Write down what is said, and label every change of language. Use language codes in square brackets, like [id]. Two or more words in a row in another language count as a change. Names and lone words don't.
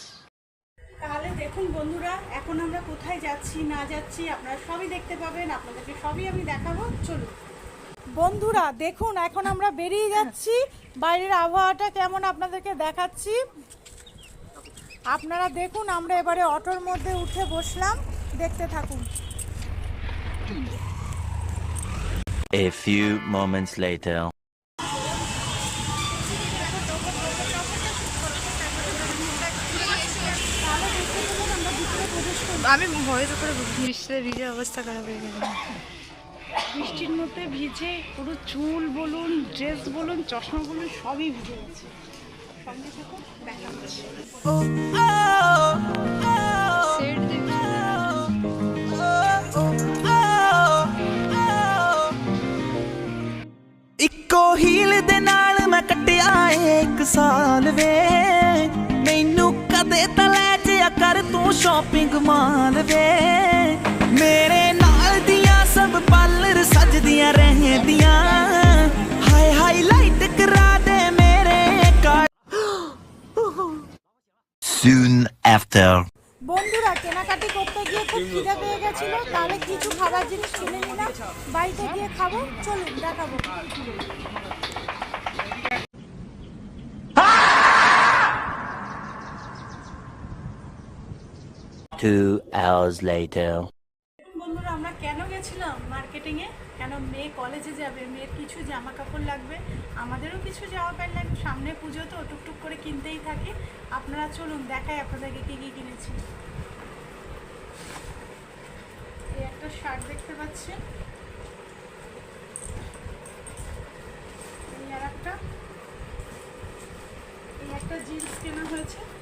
[bn] তাহলে দেখুন বন্ধুরা, এখন আমরা কোথায় যাচ্ছি না যাচ্ছি আপনারা সবই দেখতে পাবেন, আপনাদেরকে সবই আমি দেখাবো। চলুন বন্ধুরা, দেখুন এখন আমরা বেরিয়ে যাচ্ছি। বাইরের আবহাওয়াটা কেমন আপনাদেরকে দেখাচ্ছি। আপনারা দেখুন, আমরা এবারে অটোর মধ্যে উঠে বসলাম, দেখতে থাকুন। [en] A few moments later. [bn] আমি ভয়েস করে বৃষ্টিতে ভিজে অবস্থা খারাপ হয়ে গেল। বৃষ্টির মধ্যে ভিজে পুরো চুল বলুন, ড্রেস বলুন, চশমা বলুন, সবই ভিজে গেছে। সঙ্গে থাকুন, দেখা হচ্ছে। সেট দেখছো? [pa] ਇੱਕੋ ਹੀਲ ਦੇ ਨਾਲ ਮੈਂ ਕੱਟਿਆ ਏ 1 ਸਾਲ ਵੇ ਮੈਨੂੰ ਕਦੇ ਤਾਂ ਲੈ ਜਿਆ ਕਰ ਤੂੰ [en] shopping mall [pa] ਵੇ ਮੇਰੇ ਨਾਲ ਦੀਆਂ ਸਭ ਪਾਲਰ ਸਜਦੀਆਂ ਰਹਿੰਦੀਆਂ ਹਾਏ ਹਾਈਲਾਈਟ ਕਰਾ ਦੇ ਮੇਰੇ ਕਾਲ [en] Soon after. [bn] বন্ধুরা কেনাকাটি করতে গিয়ে খুব খিদে পেয়ে গেছিল, তাহলে কিছু খাবার জিনিস কিনে নিলাম, বাড়িতে গিয়ে খাবো। চলুন দেখাবো। [en] 2 hours later. [bn] বন্ধুরা আমরা কেন গেছিলাম মার্কেটিংয়ে, কেন মেয়ে কলেজে যাবে, মেয়ের কিছু জামা কাপড় লাগবে, আমাদেরও কিছু জামা প্যান্ট লাগবে। সামনে পুজো তো টুকটুক করে কিনতেই থাকি। আপনারা চলুন দেখাই আপনাদেরকে কী কী কিনেছি। এই একটা শার্ট দেখতে পাচ্ছেন, এই আর একটা, এই একটা জিন্স কেনা হয়েছে।